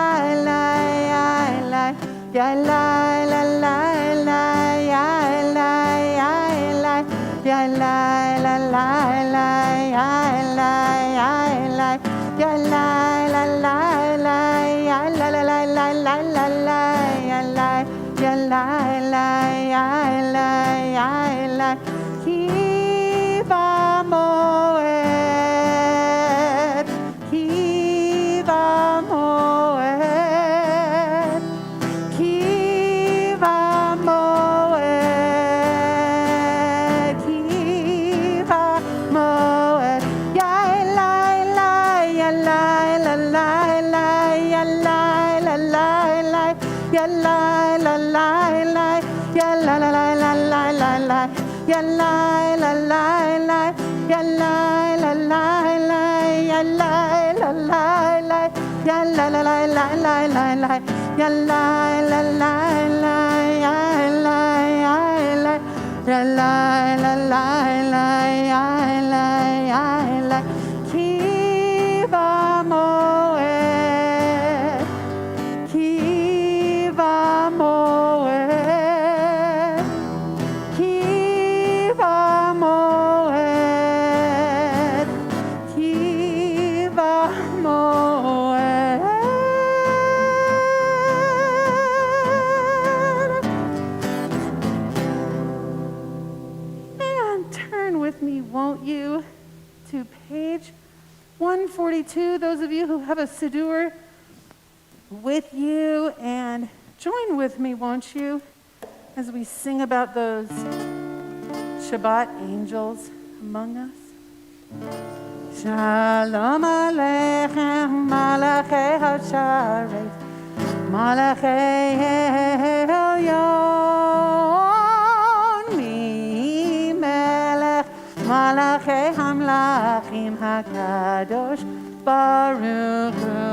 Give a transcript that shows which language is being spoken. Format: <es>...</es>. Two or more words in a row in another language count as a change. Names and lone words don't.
<he>la ya la, ya la la la la, ya la ya la, ya la la la la, ya la ya la, ya la la la la, ya la la la la la la la, ya la ya la la, ya la ya la, כי במועד, כי במועד, כי במועד, כי במועד, ya la la, ya la la la la, ya la la la la, ya la la la la, ya la la la la la la la, ya la la la la, ya la la la la, ya la la la la, ya la la la la la la la, ya la la la la, ya la ya la, ya la la la la, ya la ya la, כי במועד, כי במועד, כי במועד, כי במועד.</he> <en>And turn with me, won't you, to page 142. Those of you who have a Siddur with you, and Join with me, won't you, as we sing about those Shabbat angels among us.</en> <he>שלום עליכם, מלאכי השרת, מלאכי עליון, מי מלך, מלאכי המלכים הקדוש, ברוך הוא.</he>